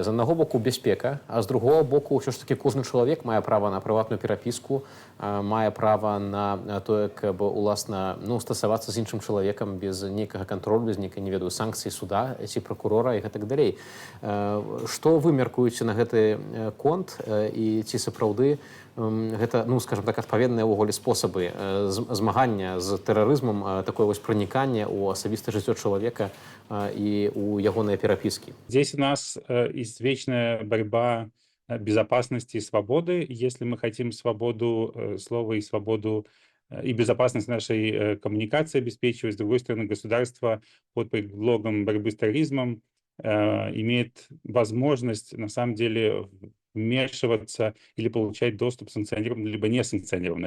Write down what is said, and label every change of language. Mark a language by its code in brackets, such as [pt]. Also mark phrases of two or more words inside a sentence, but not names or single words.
[be] З аднаго боку бяспека, а з другого боку ўсё ж такі кожны чалавек мае права на прыватную перапіску, мае права на тое, каб уласна стасавацца з іншым чалавекам без нейкага кантролю, без нейкай, не ведаю, санкцыі суда ці пракурора і гэтак далей. Што вы мяркуеце на гэты конт і ці сапраўды гэта, скажем так, адпаведныя ўвогуле спосабы змагання з тэрарызмам, такое вось праніканне ў асабістае жыццё чалавека і ў ягоныя перапіскі? [ru] Здесь у нас извечная борьба безопасности и свободы. Если мы хотим свободу слова и свободу и безопасность нашей коммуникации обеспечивать, с другой стороны, государство под предлогом борьбы с терроризмом имеет возможность, на самом деле, вмешиваться или получать доступ санкционированный, либо несанкционированный.